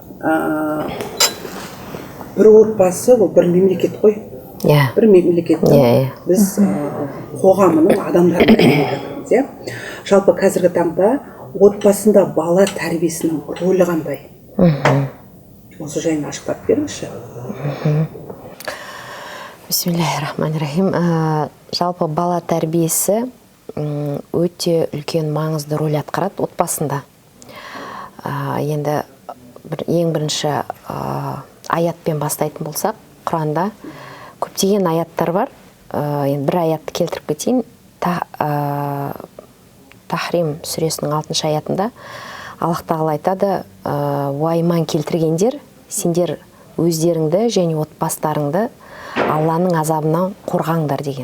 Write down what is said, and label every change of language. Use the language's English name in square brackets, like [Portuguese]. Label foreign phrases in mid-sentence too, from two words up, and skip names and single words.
[Kazakh] Бір отбасы, ол бір мемлекет қой. Бір мемлекеттің біз қоғамының адамдарына жатырмыз. Жалпы қазіргі таңда отбасында бала тәрбиесінің рөлі қандай? Осы жайын ашықтап беріңізші. [Arabic] بسم الله الرحمن الرحيم. [Kazakh] Жалпы бала тәрбиесі өте үлкен маңызды рөл атқарады отбасында. Енді ең бірінші аятпен бастайтын болсақ, Құранда көптеген аяттар бар. Енді бір аятты келтіріп кетейін. Тахрим сүресінің 6-шы аятында Аллах тағала айтады: "Уайыман келтіргендер, сендер өздеріңді және отбасыларыңды Алланың азабынан қорғаңдар" деген.